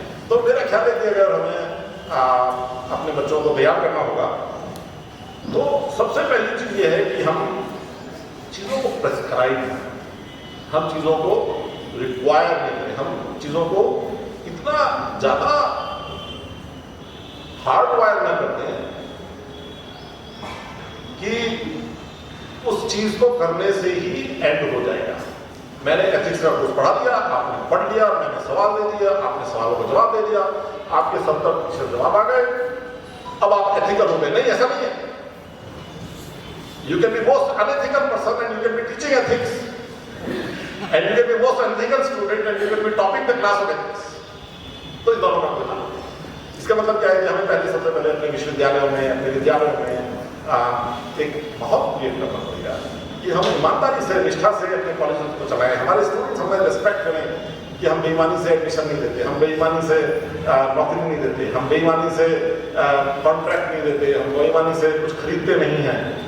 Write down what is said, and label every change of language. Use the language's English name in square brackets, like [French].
[Hindi] तो मेरा ख्याल है कि अगर हमें अपने बच्चों को तैयार करना होगा तो सबसे पहली चीज ये है कि हम चीजों को प्रेस्क्राइब करें, हम चीजों को रिक्वायर नहीं करें, हम चीजों को इतना ज्यादा हार्ड वायर न करते हैं कि उस चीज को करने से ही एंड हो जाएगा। मैंने एथिक्स का कोर्स पढ़ा दिया, आपने पढ़ लिया, मैंने सवाल दे दिया, आपने सवालों का जवाब दे दिया, आपके 70% जवाब आ गए, अब आप एथिकल हो गए। नहीं, ऐसा नहीं है। [English] You can be most unethical person and you can be teaching ethics, and you can be most unethical student and you can be topping the class of ethics. [Hindi] तो इस दोनों का कोई हाल नहीं। इसका मतलब क्या है कि हमें पहले सबसे पहले अपने विश्वविद्यालयों में, अपने विद्यालयों में एक माहौल क्रिएट करना पड़ेगा कि हम ईमानदारी से, निष्ठा से अपने कॉलेज को चलाएं, हमारे स्टूडेंट्स हमें रिस्पेक्ट करें कि हम बेईमानी से एडमिशन नहीं देते, हम बेईमानी से नौकरी नहीं देते, हम बेईमानी से कॉन्ट्रैक्ट नहीं देते, हम बेईमानी से कुछ खरीदते नहीं हैं।